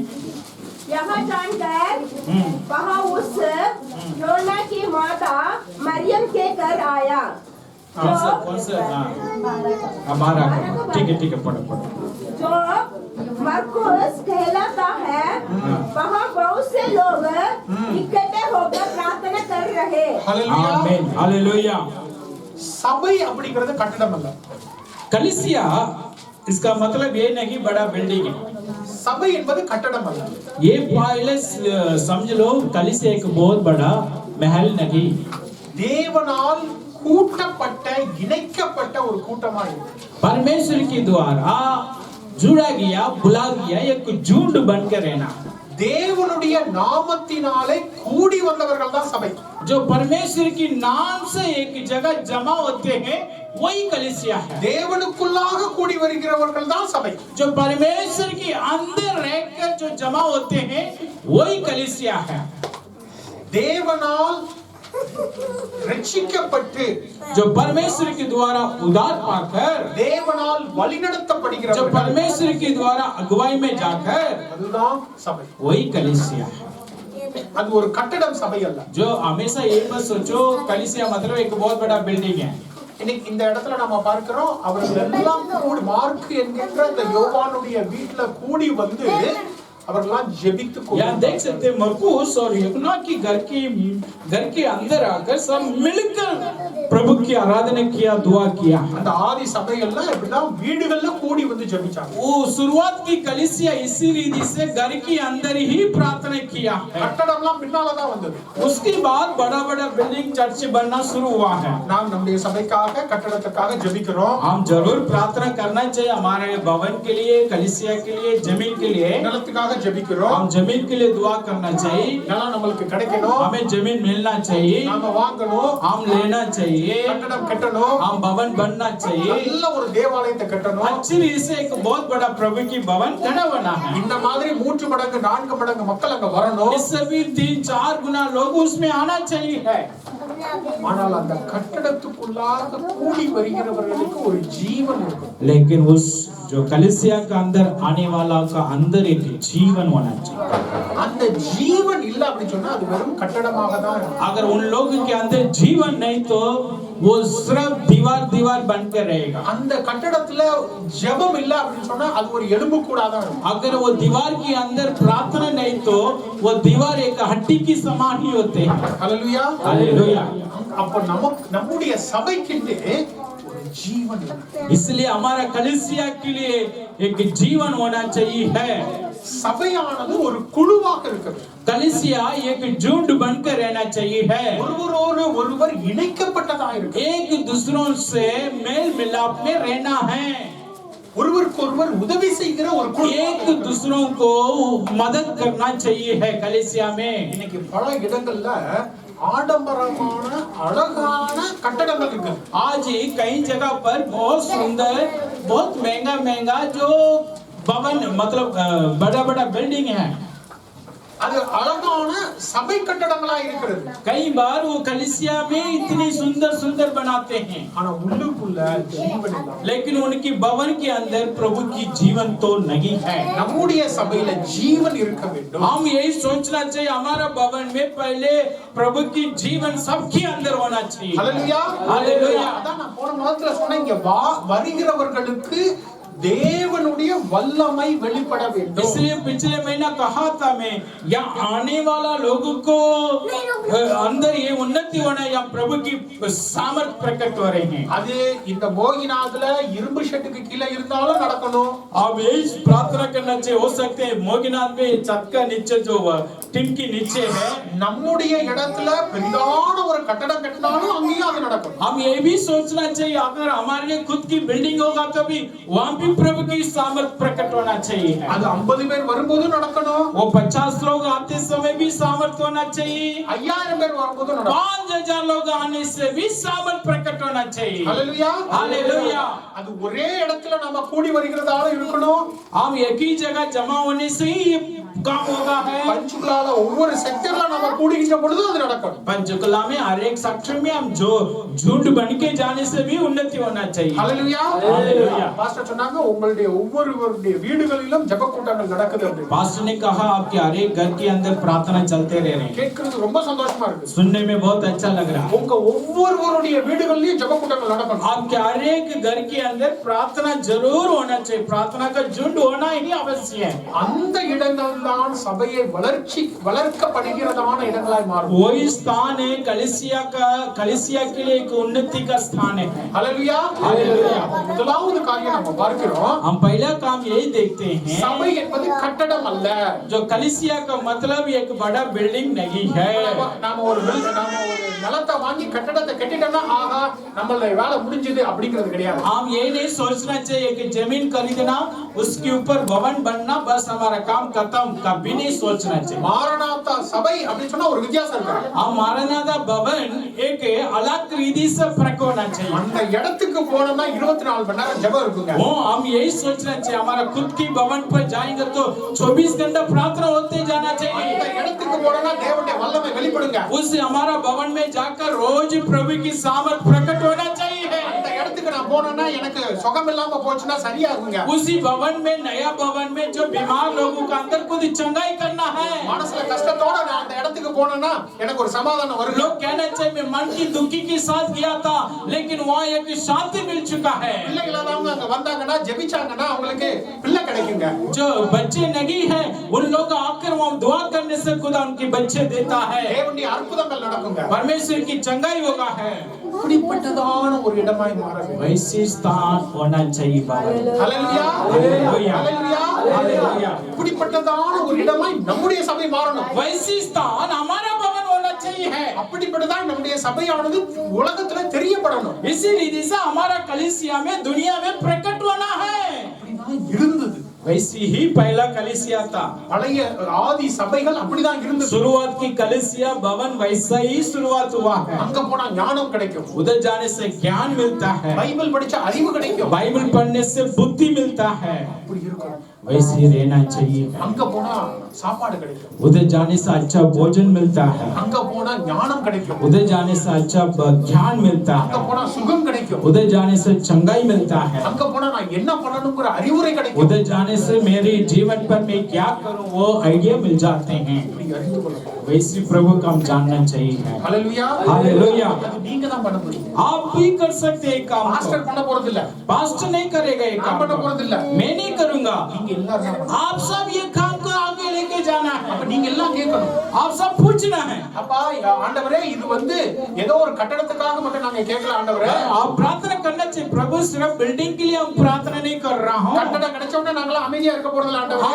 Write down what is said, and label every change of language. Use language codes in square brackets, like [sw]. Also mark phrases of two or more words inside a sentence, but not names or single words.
[hi] यह जानकर वहाँ उस योना की माता मरियम के घर आया कौन सा हमारा ठीक है पढ़ो जो मरकुस कहलाता है। वहाँ बहुत से लोग इकट्ठे होकर प्रार्थना कर रहे। [ta] ஹalleluya [hi] आमीन हालेलुया। [ta] சபை அப்படிங்கிறது கட்டடம் அல்ல। [hi] कलीसिया इसका मतलब ये नहीं बड़ा बिल्डिंग है। [ta] சபை என்பது கட்டடம் அல்ல। [hi] ये पहले समझ लो कलीसिया एक बहुत बड़ा महल नहीं, [ta] தேவனால் கூட்டப்பட்ட இணைக்கப்பட்ட ஒரு கூட்டமா இருக்கு। [hi] परमेश्वर के द्वारा जुड़ा गया बुला गया एक झुंड बनकर रहना। [ta] தேவனுடைய நாமத்தினாலே கூடி வந்தவர்கள் தான் சபை। [hi] जो परमेश्वर की नाम से एक जगह जमा होते हैं वही कलीसिया है। [ta] தேவனுக்குள்ளாக கூடி வருகிறவர்கள் தான் சபை। [hi] जो परमेश्वर के अंदर रहकर जो जमा होते हैं वही कलीसिया है। [ta] தேவனால் ரட்சிக்கப்பட்டு [hi] जो परमेश्वर के द्वारा उद्धार पाकर, [ta] தேவனால் [hi] जो [ta] வழிநடத்தப்படுகிறவர்கள் [hi] परमेश्वर के द्वारा अगुवाई में जाकर [ta] அதுதான் சபை। [hi] वही कलीसिया है। [ta] அது ஒரு கட்டடம் சபை அல்ல। [hi] जो हमेशा ये मत सोचो कलीसिया मतलब एक बहुत बड़ा बिल्डिंग है। [ta] இன்னைக்கு இந்த இடத்துல நாம பார்க்கிறோம் அவர்கள் எல்லாம் கூடி மார்க் என்கின்ற அந்த யோவானுடைய வீட்ல கூடி வந்து அவர்கள்லாம் ஜெபித்து [hi] यहाँ देख सकते हैं मरकुस और यूहन्ना की घर के अंदर आकर सब मिलकर प्रभु की आराधना किया, दुआ किया। [ta] அந்த ஆதி சபைகள்ல எப்படின்னா வீடுகள்ல கூடி வந்து ஜெபிச்சாங்க। [hi] वो शुरुआत की कलीसिया इसी रीति से घर के अंदर ही प्रार्थना किया है। [ta] கட்டடம்லாம் பின்னால தான் வந்தது। [hi] उसके बाद बड़ा बड़ा बिल्डिंग चर्च बनना शुरू हुआ है। [ta] நாம் நம்முடைய சபைக்காக கட்டடத்துக்காக ஜெபிக்கிறோம்। [hi] हम जरूर प्रार्थना करना चाहिए हमारे भवन के लिए, कलीसिया के लिए, जमीन के लिए। [ta] நிலத்துக்காக ஜெபிக்கிறோம்। [hi] हम जमीन के लिए दुआ करना चाहिए, [ta] நிலம் நம்மளுக்கு கிடைக்கணும், [hi] हमें जमीन मिलना चाहिए, [ta] நாம வாங்கணும், [hi] हम लेना चाहिए, [ta] கட்டடம் கட்டணும், [hi] हम भवन बनना चाहिए, [ta] நல்ல ஒரு தேவாலயத்தை கட்டணும்। [hi] अच्छी रीति से एक बहुत बड़ा प्रभु की भवन खड़ा होना है। [ta] இந்த மாதிரி 3 மடங்கு 4 மடங்கு மக்கள் அங்க வரணும்। [hi] इससे भी 3-4 गुना लोग उसमें आना चाहिए है। [ta] ஆனால் அந்த கட்டடத்துக்குள்ளாக கூடி வருகிறவர்களுக்கு ஒரு ஜீவன் இருக்கும்। [hi] लेकिन उस जो कलीसिया का अंदर आने वाला का अंदर एक जीवन होना चाहिए। [ta] அந்த ஜீவன் இல்ல அப்படி சொன்னா அது வெறும் கட்டடமாக தான் இருக்கும்। [hi] अगर उन लोगों के अंदर जीवन नहीं तो वो सिर्फ दीवार बनकर रहेगा। [ta] அந்த கட்டடத்துல ஜெபம் இல்ல அப்படி சொன்னா அது ஒரு எலும்பு கூடா தான் இருக்கும்। [hi] अगर वो दीवार के अंदर प्रार्थना नहीं तो वो दीवार एक हड्डी की समान ही होते हैं। [ta] ஹalleluya [hi] हालेलुया। [ta] அப்ப நம்முடைய சபைக்கு ஒரு ஜீவன் இருக்கு। [hi] इसलिए हमारा कलीसिया के लिए एक जीवन होना चाहिए है। [ta] சபையானது ஒரு குழுவாக இருக்குது। [hi] कलीसिया एक झुंड बनकर रहना चाहिए है। [ta] ஒருவரோடு ஒருவர் இணைக்கப்பட்டதா இருக்கு। [hi] एक दूसरों से मेल मिलाप में रहना है। [ta] ஒருவருக்கொருவர் உதவி செய்கிற ஒரு குழு। [hi] एक दूसरों को मदद करना चाहिए है कलीसिया में। [ta] இன்னைக்கு பல இடங்கள்ல ஆடம்பரமான அழகான கட்டடங்கள் இருக்கு। [hi] आज कई जगह पर बहुत सुंदर, बहुत महंगा जो भवन मतलब बड़ा बिल्डिंग है, [ta] அது அழகான சபை கட்டடங்களா இருக்கிறது। [hi] कई बार वो कलीसिया में इतनी सुंदर बनाते हैं, [ta] ஆனா உள்ளுக்குள்ள ஜீவன் இல்ல। [hi] लेकिन उनकी भवन के अंदर प्रभु की जीवन तो नहीं है। [ta] நம்முடைய சபையில ஜீவன் இருக்க வேண்டும்। [hi] हम यही सोचना चाहिए हमारा भवन में पहले प्रभु की जीवन सबके अंदर होना चाहिए। [ta] ஹalleluya [hi] हालेलुया। [ta] அதான் நான் போன மாதத்துல சொன்னேன், இங்க வருகிறவர்களுக்கு தேவனுடைய வல்லமை வெளிப்பட வேண்டும்। [hi] इसलिए पिछले महीना कहा था मैं, या आने वाला लोगों को अंदर ये उन्नति होना या प्रभु की सामर्थ प्रकट हो रहे हैं। [ta] அது இந்த மோகிநாத்ல இரும்பு ஷெட்டுக்கு கீழ இருந்தாலும் நடக்கணும்। [hi] अब यही प्रार्थना करना चाहिए, हो सकते हैं मोगिनाथ में छत का नीचे जो टिन के नीचे है, [ta] நம்முடைய இடத்துல பெரிதான ஒரு கட்டடம் கட்டினாலும் அங்கேயும் அது நடக்கும்। [hi] हम ये भी सोचना चाहिए अगर हमारे लिए खुद की बिल्डिंग होगा तो भी वहां भी प्रभु की सामर्थ प्रकट होना चाहिए। [ta] அது 50 பேர் வரும்போது நடக்கணும்। [hi] वो 50 लोग आते समय भी सामर्थ होना चाहिए। [ta] 5000 பேர் வரும்போது நடக்கணும்। [hi] 5000 लोग आने से भी सामर्थ प्रकट होना चाहिए। [ta] ஹalleluya [hi] हालेलुया। [ta] அது ஒரே இடத்துல நாம கூடி வருகிறதால இருக்கணும்। [hi] हम एक ही जगह जमा होने से ही काम होगा है। [ta] பஞ்சுகுலால ஒவ்வொரு செக்டர்ல நம்ம கூடுகின்ற பொழுது அது நடக்கும். [hi] पंचकुला में हर एक सेक्टर में हम जो झुंड बन के जाने से भी उन्नति होना चाहिए। [ta] ஹalleluya [hi] हालेलुया। [ta] பாஸ்டர் சொன்னாங்க உங்களுடைய ஒவ்வொருவருடைய வீடுகளிலும் ஜெப கூட்டங்கள் நடக்குது அப்படி. [hi] पास्टर ने कहा आपके हर एक घर के अंदर प्रार्थना चलते रह रहे हैं। [ta] கேட்கிறது ரொம்ப சந்தோஷமா இருக்கு. [hi] सुनने में बहुत अच्छा लग रहा है। [ta] உங்க ஒவ்வொருவருடைய வீடுகளிலும் ஜெப கூட்டங்கள் நடக்கணும். [hi] आपके हर एक घर के अंदर प्रार्थना जरूर होना चाहिए। प्रार्थना का झुंड होना ही आवश्यक है। [ta] அந்த இடங்கள் தான் சபையை வளர்க்கப்படுகிறதான இடங்களாய் மாறும். [hi] वही स्थान है कलीसिया के लिए एक उन्नति का स्थान है। [ta] ஹalleluya [hi] हालेलुया। [ta] முதலாவது காரியம் நம்ம பார்க்கிறோம். [hi] हम पहला काम यही देखते हैं [ta] சபை என்பது கட்டடம் அல்ல. [hi] जो कलीसिया का मतलब एक बड़ा बिल्डिंग नहीं है। [ta] நாம ஒரு நிலத்தை வாங்கி கட்டடத்தை கட்டிட்டோம்னா ஆஹா நம்மளுடைய வேலை முடிஞ்சது அப்படிங்கிறது கிடையாது. [hi] हम ये नहीं सोचना चाहिए कि जमीन खरीदना उसके ऊपर भवन बनना बस हमारा काम खत्म, कभी नहीं सोचना चाहिए। [ta] மாரநாதா சபை அப்படின்னு சொன்னா ஒரு வித்தியாசம் இருக்கு. [hi] हम मारनाथा भवन एक अलग रीति से फर्क होना चाहिए। [ta] அந்த இடத்துக்கு போனோம்னா 24 மணி நேரம் ஜெபம் இருக்குங்க. [hi] वो हम यही सोचना चाहिए हमारा खुद की भवन पर जाएंगे तो 24 घंटा प्रार्थना होते जाना चाहिए। [ta] அந்த இடத்துக்கு போனோம்னா தேவனுடைய வல்லமை வெளிப்படுங்க. [hi] उस हमारा भवन में जाकर रोज प्रभु की सामर्थ प्रकट होना चाहिए। [ta] அந்த இடத்துக்கு நான் போனேன்னா எனக்கு சுகம் இல்லாம போச்சுன்னா சரியாகுங்க. [hi] उसी भवन में नया भवन में जो बीमार लोगों का अंदर खुद चंगाई करना है। [ta] மனசுல கஷ்டத்தோட நான் அந்த இடத்துக்கு போனேன்னா எனக்கு ஒரு சமாதானம் வரும். [hi] लोग कहना चाहिए मैं मन की दुखी के साथ गया था लेकिन वहाँ एक शांति मिल चुका है। [ta] பிள்ளைகள் இல்லாதவங்க அங்க வந்தாங்கன்னா ஜெபிச்சாங்கன்னா அவங்களுக்கு பிள்ளை கிடைக்குங்க. [hi] जो बच्चे नहीं है उन लोग आकर वहाँ दुआ करने से खुदा उनके बच्चे देता है। [ta] தேவனுடைய அற்புதங்கள் நடக்குங்க. [hi] परमेश्वर की चंगाई होगा है। [ta] இப்படிப்பட்டதான ஒரு இடமாய் மாற வேண்டும். [hi] वैसे स्थान होना चाहिए बाबा। [ta] ஹalleluya [hi] हालेलुया। [ta] ஹalleluya [hi] हालेलुया। [ta] இப்படிப்பட்டதான ஒரு இடமாய் நம்முடைய சபை மாறணும். [hi] वैसे स्थान हमारा भवन होना चाहिए है। [ta] அப்படிப்பட்டதான் நம்முடைய சபையானது உலகத்துல தெரியப்படணும். [hi] इसी रीति से हमारा कलीसिया में दुनिया में प्रकट होना है। [ta] அப்படிதான் இருந்தது. [hi] वैसे ही पहला कलीसिया था। [ta] பழைய ஆதி சபைகள் அப்படிதான் இருந்தது. [hi] शुरुआत की कलीसिया भवन वैसा ही शुरुआत हुआ है। [ta] அங்க போனா ஞானம் கிடைக்கும். [hi] उधर जाने से ज्ञान मिलता है। [ta] பைபிள் படிச்சா அறிவு கிடைக்கும். [hi] बाइबल पढ़ने से बुद्धि मिलता है। [ta] அப்படி இருக்கும். [hi] वैसे ही रहना चाहिए। [ta] அங்க போனா சாப்பாடு கிடைக்கும். [hi] उधर जाने से अच्छा भोजन मिलता है। [ta] அங்க போனா ஞானம் கிடைக்கும். [hi] उधर जाने से अच्छा ज्ञान मिलता [ta] அங்க [hi] है। [ta] போனா சுகம் கிடைக்கும். [hi] उधर जाने से चंगाई मिलता है। [ta] அங்க போனா நான் என்ன பண்ணணும்ங்கற அறிவுரை கிடைக்கும். [hi] उधर जाने से मेरे जीवन पर मैं क्या करूं वो आइडिया मिल जाते हैं। [ta] இப்படி அறிந்து கொள்ளணும். [hi] वैसे प्रभु को हम जानना चाहिए। [ta] ஹalleluya [hi] हालेलुया। [ta] அது நீங்க தான் பண்ண முடியும். [hi] आप भी कर सकते हैं काम को। [ta] மாஸ்டர் பண்ண போறது இல்ல. [hi] पास्टर नहीं करेगा ये [ta] நான் [hi] काम [ta] பண்ண [hi] को। [ta] போறது இல்ல. [hi] मैं नहीं करूंगा। [ta] நீங்க எல்லாரும் தான் பண்ணணும். [hi] आप सब ये काम को आगे लेके जाना [ta] அப்ப [hi] है। [ta] நீங்க எல்லாம் கேட்கணும். [hi] आप सब पूछना है। [ta] அப்பா ஆண்டவரே இது வந்து ஏதோ ஒரு கட்டடத்துக்காக மட்டும் நாங்க கேட்கல ஆண்டவரே. [hi] आप प्रार्थना करना चाहिए प्रभु सिर्फ बिल्डिंग के लिए हम प्रार्थना नहीं कर रहा हूँ। [ta] கட்டடம் கிடைச்ச உடனே நாங்கள அமைதியா இருக்க போறது இல்ல [hi] हम [ta] ஆண்டவரே.